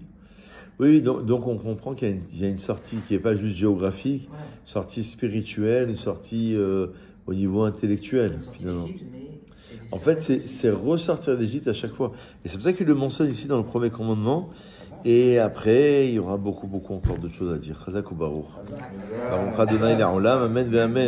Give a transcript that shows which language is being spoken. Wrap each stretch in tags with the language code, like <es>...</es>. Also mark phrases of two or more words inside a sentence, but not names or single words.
<fr>Oui, donc on comprend qu'il y a une sortie qui n'est pas juste géographique, Voilà. une sortie spirituelle, une sortie au niveau On intellectuel, est sorti finalement. d'Égypte, mais En fait, c'est ressortir d'Égypte à chaque fois. Et c'est pour ça qu'il le mentionne ici dans le premier commandement. Et après, il y aura beaucoup encore d'autres choses à dire.</fr> <he>חזק וברוך.</he> <fr>Ah,</fr> <he>ברוך אדוני לעולם אמן ואמן.</he>